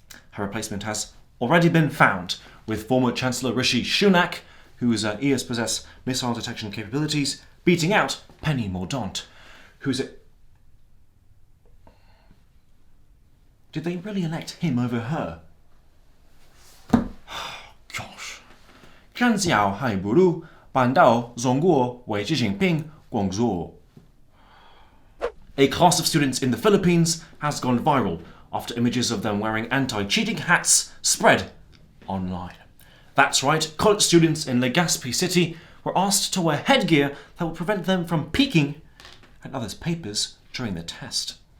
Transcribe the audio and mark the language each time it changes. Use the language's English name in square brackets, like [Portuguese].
[English] Her replacement has already been found, with former Chancellor Rishi Sunak, whose ears possess missile detection capabilities, beating out Penny Mordaunt, who's a... Did they really elect him over her? Gosh. [Chinese] 看小孩不如搬到中国为习近平工作. [English] A class of students in the Philippines has gone viral after images of them wearing anti-cheating hats spread online. That's right, college students in Legazpi City were asked to wear headgear that will prevent them from peeking at others' papers during the test.